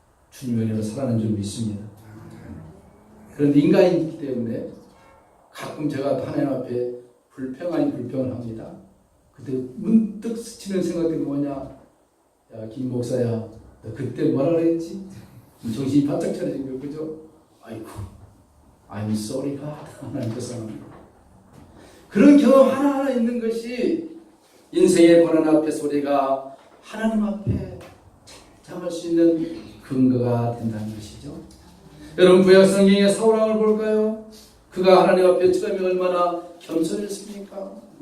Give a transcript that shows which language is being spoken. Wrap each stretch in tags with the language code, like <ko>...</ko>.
<ko>주님의 은혜로 살아난 줄 믿습니다. 그런데 인간이기 때문에 가끔 제가 하나님 앞에 불평을 합니다. 그때 문득 스치는 생각이 뭐냐, 야 김 목사야, 너 그때 뭐라 그랬지? 정신이 바짝 차려진 거예요. 그죠? 아이고,</ko> <en>I'm sorry God.</en> <ko>하나님 죄송합니다. 그런 경험 하나하나 있는 것이 인생의 고난 앞에서 우리가 하나님 앞에 잠잠할 수 있는 근거가 된다는 것이죠. 여러분, 구약 성경의 사울왕을 볼까요? 그가 하나님 앞에 처음에 얼마나 겸손했습니까?</ko>